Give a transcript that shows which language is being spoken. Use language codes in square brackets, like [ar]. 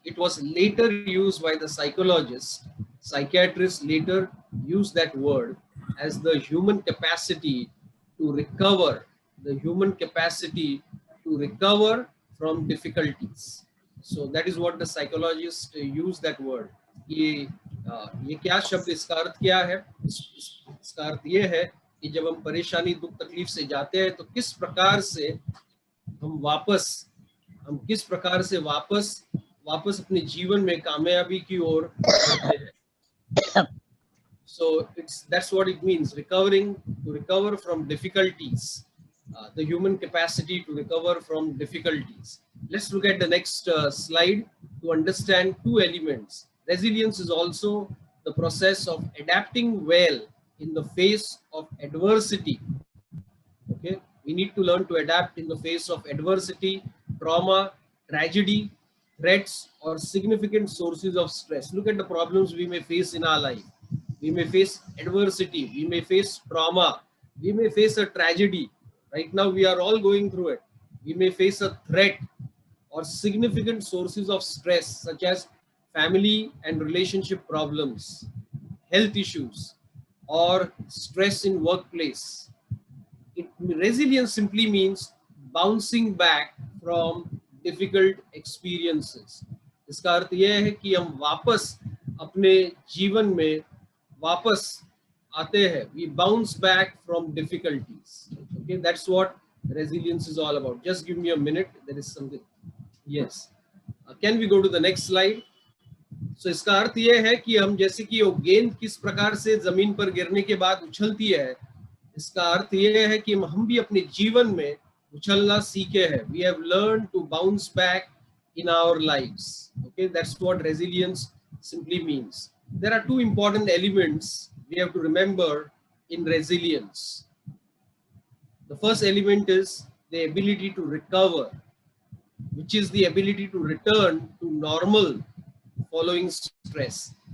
[en] It was later used by the psychologists. Psychiatrists later used that word as the human capacity to recover, the human capacity to recover from difficulties. So that is what the psychologists use that word. कि [hi] ये क्या शब्द, इसका अर्थ क्या है? इसका अर्थ ये है कि जब हम परेशानी दुख तकलीफ से जाते हैं तो किस प्रकार से हम किस प्रकार से वापस अपने जीवन में कामयाबी की ओर बढ़ते हैं. [en] So that's what it means, to recover from difficulties, the human capacity to recover from difficulties. Let's look at the next slide to understand two elements. Resilience is also the process of adapting well in the face of adversity. Okay, we need to learn to adapt in the face of adversity, trauma, tragedy, threats, or significant sources of stress. Look at the problems we may face in our life. We may face adversity, we may face trauma, we may face a tragedy. Right now we are all going through it. We may face a threat or significant sources of stress such as family and relationship problems, health issues, or stress in workplace. Resilience simply means bouncing back from difficult experiences. [hi] इसका अर्थ यह है कि हम वापस अपने जीवन में वापस आते हैं. [en] We bounce back from difficulties. Okay, that's what resilience is all about. Just give me a minute. There is something. Yes. Can we go to the next slide? [hi] So इसका अर्थ ये है कि हम जैसे कि वो गेंद किस प्रकार से जमीन पर गिरने के बाद उछलती है, इसका अर्थ ये है कि हम भी अपने जीवन में उछलना सीखे हैं. [en] We have learned to bounce back in our lives. Okay, that's what resilience simply means. There are two important elements we have to remember in resilience. The first element is the ability to recover, which is the ability to return to normal following stress.